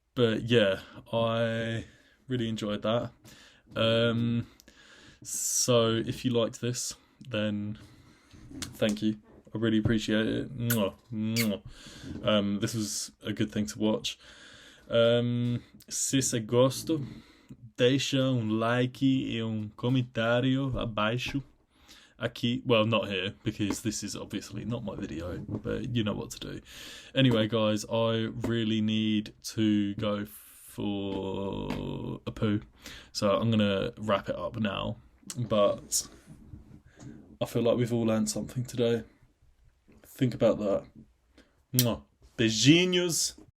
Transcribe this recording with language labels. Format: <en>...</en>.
<en>But yeah, I really enjoyed that. So if you liked this, then thank you. I really appreciate it. Mwah, mwah. This was a good thing to watch.</en> <pt>Se você gosta, deixa like e comentário abaixo.</pt> <en>Aqui, well, not here, because this is obviously not my video, but you know what to do. Anyway, guys, I really need to go for a poo, so I'm gonna wrap it up now. But I feel like we've all learned something today. Think about that. Beijinhos.</en>